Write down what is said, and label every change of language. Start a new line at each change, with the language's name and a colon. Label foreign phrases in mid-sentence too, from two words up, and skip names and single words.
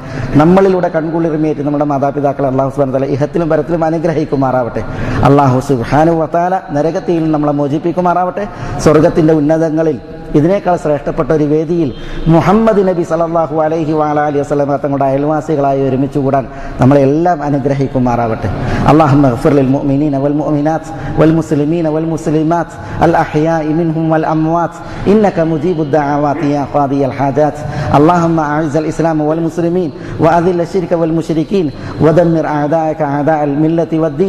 Malayalam: നമ്മളിലൂടെ കൺകുളിർമയേറ്റ് നമ്മുടെ മാതാപിതാക്കളെ
Arabic: الله سبحانه وتعالى
Malayalam: ഇഹത്തിലും പരത്തിലും അനുഗ്രഹിക്കുമാറാവട്ടെ.
Arabic: الله سبحانه وتعالى
Malayalam: നരകത്തിൽ നമ്മളെ മോചിപ്പിക്കുമാറാവട്ടെ. സ്വർഗത്തിൻ്റെ ഉന്നതങ്ങളിൽ ഇതിനേക്കാൾ ശ്രേഷ്ഠപ്പെട്ട ഒരു വേദിയിൽ മുഹമ്മദ് നബി
Arabic: صلى الله عليه وعلى آله وسلم
Malayalam: തങ്ങളുടെ അയൽവാസികളായി ഒരുമിച്ച് കൂടാൻ നമ്മളെല്ലാം അനുഗ്രഹിക്കുമാറാവട്ടെ.
Arabic: اللهم اغفر للمؤمنين والمؤمنات والمسلمين والمسلمات الأحياء منهم والأموات إنك مجيب الدعوات يا قاضي الحاجات. اللهم أعز الإسلام والمسلمين وأذل الشرك والمشركين ودمر أعداءك أعداء الملة والدين.